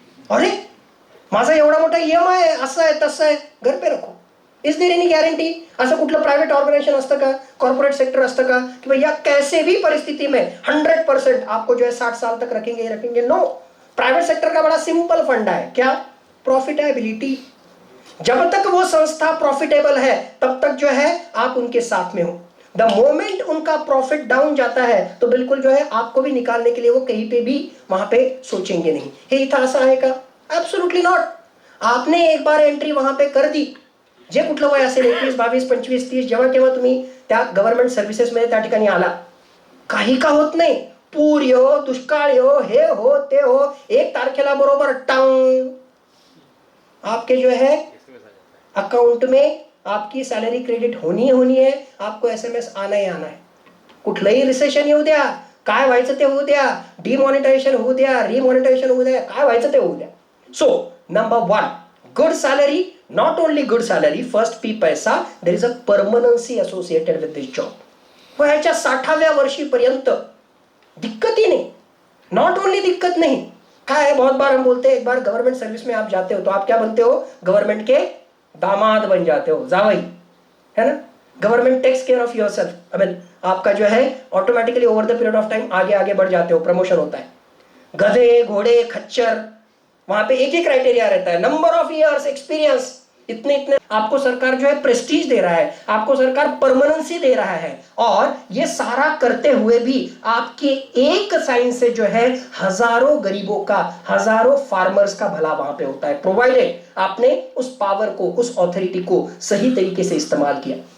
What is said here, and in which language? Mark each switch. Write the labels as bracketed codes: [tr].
[mr] अरे माझा एवढा मोठा EMI आहे, असं आहे तसं आहे, [hi] घर पे रखो. [en] Is there any guarantee? [mr] असं कुठलं प्रायव्हेट ऑर्गनायझेशन असतं का, [hi] कॉर्पोरेट सेक्टर असतं का कि भैया कैसे भी परिस्थिति में 100% आपको जो है 60 साल तक रखेंगे ही रखेंगे? नो. प्राइवेट सेक्टर का बड़ा सिंपल फंडा है, क्या? प्रॉफिटेबिलिटी. जब तक वो संस्था प्रॉफिटेबल है तब तक जो है आप उनके साथ में हो. द मोमेंट उनका प्रॉफिट डाउन जाता है तो बिल्कुल जो है आपको भी निकालने के लिए वो कहीं पे भी वहां पे सोचेंगे नहीं. [mr] हे इथं असं आहे का? [en] Absolutely not. [hi] आपने एक बार एंट्री वहां पे कर दी, [mr] जे कुठलं वय असेल 21, 22, 25, 30, जेव्हा केव्हा तुम्ही त्या गव्हर्नमेंट सर्व्हिसेस मध्ये त्या ठिकाणी आला, काही का होत नाही. पूर यो, दुष्काळ यो, हे हो ते हो, 1 तारखेला बरोबर टांग [hi] आपके जो है अकाउंट में आपकी सैलरी क्रेडिट होनी है, आपको SMS आना ही आना है. [mr] कुठलंही रिसेशन येऊ द्या, काय व्हायचं ते होऊ द्या, डिमॉनिटायझेशन होऊ द्या, रिमॉनिटायझेशन होऊ द्या, काय व्हायचं ते होऊ द्या. [en] So number 1, good salary. Not only good salary, first P पैसा, there is a permanency associated with this job. [mr] वयाच्या 60व्या वर्षीपर्यंत दिक्कत ही नाही. [en] not only [mr] दिक्कत नाही, [hi] क्या है, बहुत बार हम बोलते हैं, एक बार गवर्नमेंट सर्विस में आप जाते हो तो आप क्या बनते हो, गवर्नमेंट के दामाद बन जाते हो, जावई, है ना। [en] government takes care of yourself, [hi] I mean आपका जो है automatically over the period of time आगे आगे बढ़ जाते हो, प्रमोशन होता है। गधे घोड़े खच्चर, वहां पे एक ही क्राइटेरिया रहता है, नंबर ऑफ इयर्स एक्सपीरियंस, इतने इतने आपको सरकार जो है प्रेस्टीज दे रहा है, आपको सरकार परमानेंसी दे रहा है, और ये सारा करते हुए भी आपके एक साइन से जो है हजारों गरीबों का, हजारों फार्मर्स का भला वहां पे होता है, प्रोवाइडेड आपने उस पावर को, उस ऑथोरिटी को सही तरीके से इस्तेमाल किया।